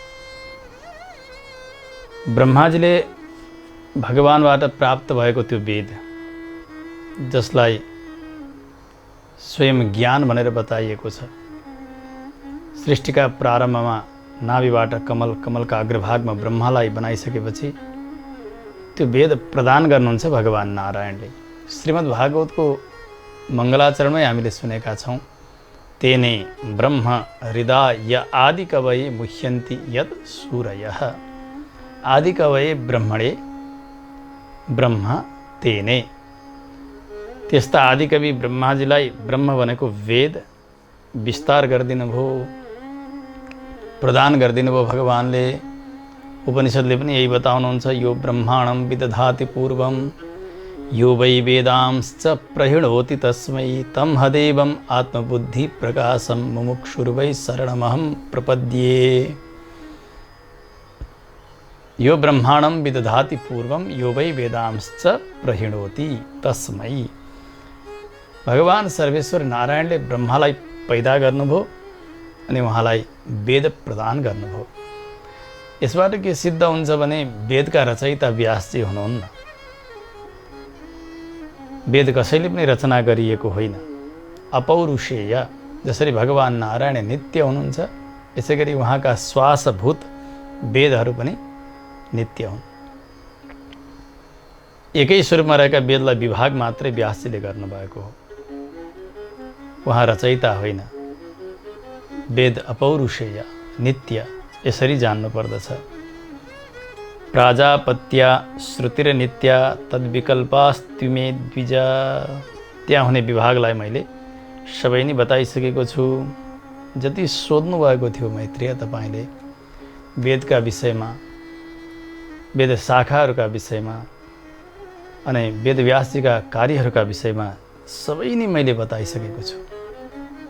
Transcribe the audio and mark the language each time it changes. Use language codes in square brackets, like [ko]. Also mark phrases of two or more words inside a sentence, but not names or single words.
[ne] ब्रह्माजीले भगवानबाट प्राप्त भएको त्यो वेद, जसलाई स्वयं ज्ञान भनेर बताइएको छ। सृष्टिका प्रारम्भमा नाभिबाट कमल, कमलका अग्रभागमा ब्रह्मालाई बनाइसकेपछि त्यो वेद प्रदान गर्नुहुन्छ भगवान नारायणले। श्रीमद् भागवतको मङ्गलाचरणमै हामीले सुनेका छौँ, [sa] तेने ब्रह्म हृदय आदि कवये मुह्यन्ति यत् सूरयः। आदि कवये ब्रह्मणे ब्रह्म तेने। [ne] त्यस्ता आदिकवि ब्रह्माजीलाई ब्रह्म भनेको वेद विस्तार गरिदिनु भयो, प्रदान गरिदिनु भयो भगवानले। उपनिषदले पनि यही बताउनुहुन्छ, [sa] यो ब्रह्माणं विदधाति पूर्वं यो वै वेदांश्च प्रहिणोति तस्मै तं हदेवम् आत्मबुद्धि प्रकाशं मुमुक्षुर्वै शरणमहं प्रपद्ये। यो ब्रह्माणं विदधाति पूर्वं यो वै वेदांश्च प्रहिणोति तस्मै। [ne] भगवान सर्वेश्वर नारायणले ब्रह्मालाई पैदा गर्नुभयो अनि उहाँलाई वेद प्रदान गर्नुभयो। यसबाट के सिद्ध हुन्छ भने वेदका रचयिता व्यासजी हुनुहुन्न। वेद कसैले पनि रचना गरिएको होइन, अपौरुषेय। जसरी भगवान नारायण नित्य हुनुहुन्छ, यसै गरी उहाँका श्वासभूत वेदहरू पनि नित्य हुन्। एकै स्वरूपमा रहेका वेदलाई विभाग मात्रै व्यासजीले गर्नुभएको हो, उहाँ रचयिता होइन। वेद अपौरुषेय, नित्य, यसरी जान्नु पर्दछ। [sa] प्राजापत्या श्रुतिर नित्या तद्विकल्पास्त्युमे द्विज। [ne] त्यहाँ हुने विभागलाई मैले सबै नै बताइसकेको छु। जति सोध्नु भएको थियो मैत्रेय तपाईँले वेदका विषयमा, वेद शाखाहरूका विषयमा अनि वेदव्यासजीका कार्यहरूका विषयमा सबै नै मैले बताइसकेको छु।